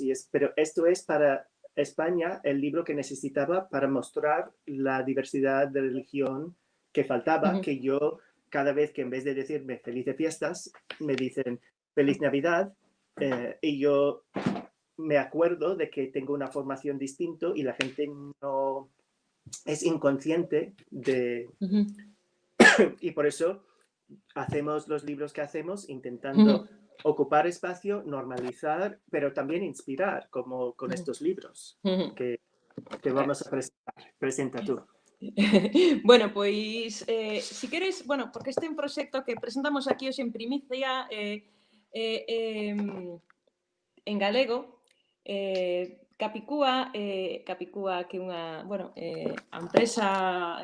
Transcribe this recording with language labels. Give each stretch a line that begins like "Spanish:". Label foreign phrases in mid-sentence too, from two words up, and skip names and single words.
Spanish: Pero esto es para España el libro que necesitaba para mostrar la diversidad de religión que faltaba, que yo cada vez que en vez de decirme Felices Fiestas, me dicen Feliz Navidad, y yo me acuerdo de que tengo una formación distinta y la gente no es inconsciente de... Y por eso hacemos los libros que hacemos intentando ocupar espacio, normalizar, pero también inspirar, como con estos libros que vamos a presentar. Presenta tú.
Galician: Bueno, pois, si queres, bueno, porque este é un proxecto que presentamos aquí hoxe en primicia en galego, Capicúa, que é unha, bueno, a empresa,